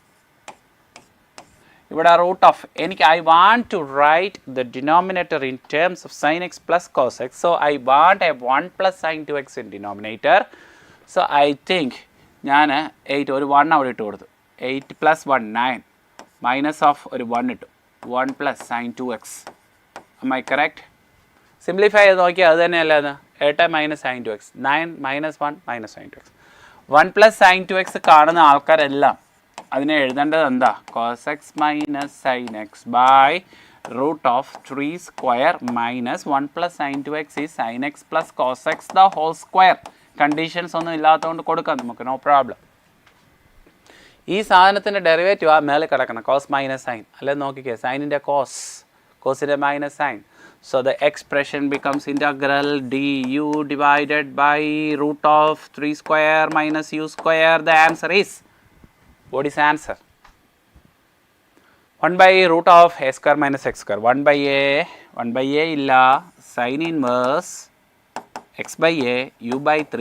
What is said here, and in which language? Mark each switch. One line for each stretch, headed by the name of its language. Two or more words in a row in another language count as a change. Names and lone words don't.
English: ഇവിടെ root of എനിക്ക് I want to write the denominator in terms of sine x plus cos x. so I want a 1 + sin 2x in denominator. so I think
Malayalam: ഞാൻ 8 ഒരു 1 അവിടെ ഇട്ട് കൊടുത്തു. 8 + 1 9
English: minus of
Malayalam: ഒരു 1 ഇട്ടു.
English: 1 + sin 2x. Am I correct?
Malayalam: സിംപ്ലിഫൈ ചെയ്ത് നോക്കിയാൽ അത് തന്നെയല്ലേ അത്.
English: 8 minus sin 2x,
Malayalam: 9 minus 1 minus sin 2x.
English: 1 plus sin 2x
Malayalam: കാണുന്ന ആൾക്കാരെല്ലാം അതിനെ എഴുതേണ്ടത് എന്താ?
English: cos x minus sin x by root of 3 square minus 1 plus sin 2x is sin x plus cos x the whole square.
Malayalam: കണ്ടീഷൻസ് ഒന്നും ഇല്ലാത്തതുകൊണ്ട് കൊടുക്കാം നമുക്ക്,
English: no problem.
Malayalam: ഈ സാധനത്തിൻ്റെ ഡെറിവേറ്റീവ് ആ മേലെ കിടക്കണം,
English: cos minus sine.
Malayalam: അല്ലെ നോക്കിക്കേ, സൈനിൻ്റെ കോസ്, കോസിൻ്റെ
English: minus sine. So the expression becomes integral du divided by root of 3 square minus u square. The answer is, what is answer? 1 by root of a square minus x square. 1 by a illa sin inverse x by a u by 3.